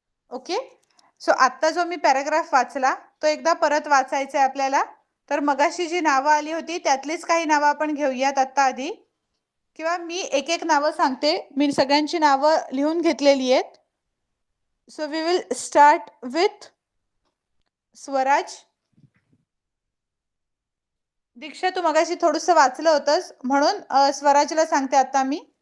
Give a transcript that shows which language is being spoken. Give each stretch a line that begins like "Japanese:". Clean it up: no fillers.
Marathi: Okay, so आता जो मी paragraph वाचला तो एकदा परत वाचायचा आहे आपल्याला. तर मगाशी जी नावं आली होती त्यातलीच काही नावं आपण घेऊयात आता आधी, किंवा मी एक एक नावं सांगते. मी सगळ्यांची नावं लिहून घेतलेली आहेत.
English: So we will start with Swaraj.
Marathi: दीक्षा, तू मगाशी थोडंसं वाचलं होतंस म्हणून स्वराजला सांगते आता मी.